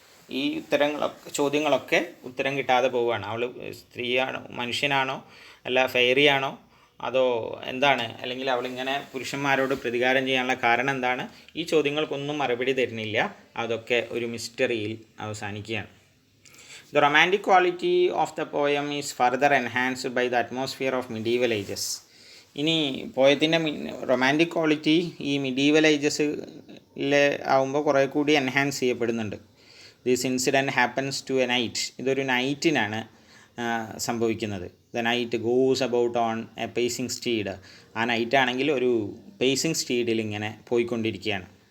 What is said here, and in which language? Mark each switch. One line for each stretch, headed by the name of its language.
Malayalam: ഈ ചോദ്യങ്ങളൊക്കെ ഉത്തരം കിട്ടാതെ പോവുകയാണ്. അവൾ സ്ത്രീയാണോ, മനുഷ്യനാണോ, അല്ല ഫെയറി ആണോ, അതോ എന്താണ്, അല്ലെങ്കിൽ അവളിങ്ങനെ പുരുഷന്മാരോട് പ്രതികാരം ചെയ്യാനുള്ള കാരണം എന്താണ്, ഈ ചോദ്യങ്ങൾക്കൊന്നും മറുപടി തരുന്നില്ല. അതൊക്കെ ഒരു മിസ്റ്ററിയിൽ അവസാനിക്കുകയാണ്.
English: The romantic quality of the poem is further enhanced by the atmosphere of medieval ages.
Malayalam: ഇനി പോയത്തിൻ്റെ റൊമാൻറ്റിക് ക്വാളിറ്റി ഈ മിഡീവൽ ഏജസിലെ ആവുമ്പോൾ കുറേ കൂടി എൻഹാൻസ് ചെയ്യപ്പെടുന്നുണ്ട്.
English: This incident happens to a knight.
Malayalam: ഇതൊരു നൈറ്റിനാണ് സംഭവിക്കുന്നത്.
English: The knight goes about on a pacing steed.
Malayalam: ആ നൈറ്റാണെങ്കിൽ ഒരു പേസിങ് സ്റ്റീഡിൽ ഇങ്ങനെ പോയിക്കൊണ്ടിരിക്കുകയാണ്.